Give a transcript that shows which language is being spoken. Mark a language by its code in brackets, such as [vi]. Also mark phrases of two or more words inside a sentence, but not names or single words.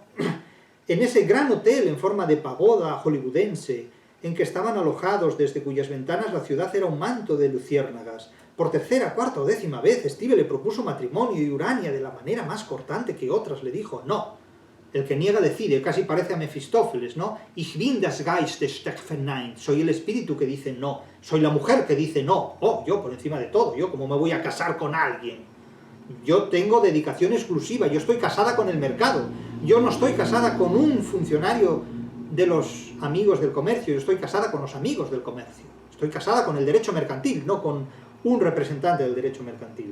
[es] En ese gran hotel en forma de pagoda hollywoodense, en que estaban alojados, desde cuyas ventanas la ciudad era un manto de luciérnagas. Por tercera, cuarta o décima vez, Steve le propuso matrimonio y Urania, de la manera más cortante que otras, le dijo no. El que niega decide, casi parece a Mefistófeles, ¿no? [de] Ich bin das Geist des Verneint. [es] Soy el espíritu que dice no. Soy la mujer que dice no. Oh, yo por encima de todo. Yo, ¿cómo me voy a casar con alguien? Yo tengo dedicación exclusiva. Yo estoy casada con el mercado. Yo no estoy casada con un funcionario de los amigos del comercio, yo estoy casada con los amigos del comercio, estoy casada con el derecho mercantil, no con un representante del derecho mercantil.